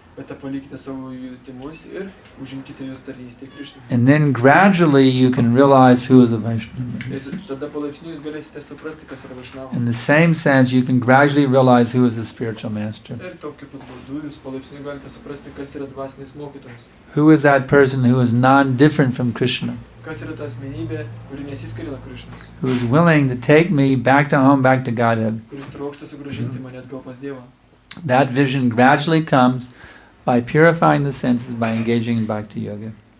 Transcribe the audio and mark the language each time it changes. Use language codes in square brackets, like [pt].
[lt] Bet palikite savo jutimus ir užimkite jūs tarnystę Krishnai. [en] And then gradually you can realize who is a Vaishnava. [lt] Ir tada palaipsniui jūs galėsite suprasti, kas yra Vaishnava. [en] In the same sense, you can gradually realize who is a spiritual master. [lt] Ir tokiu pat būdu jūs palaipsniui galite suprasti, kas yra dvasinis mokytojas. [en] Who is that person who is non-different from Krishna? [lt] Kas yra ta asmenybė, kuri nesiskiria nuo Krišnos. [en] Who is willing to take me back to home, back to Godhead. [lt] Kuris trokšta sugrąžinti mane atgal pas Dievą. [en] That vision gradually comes by purifying the senses, by engaging in bhakti yoga.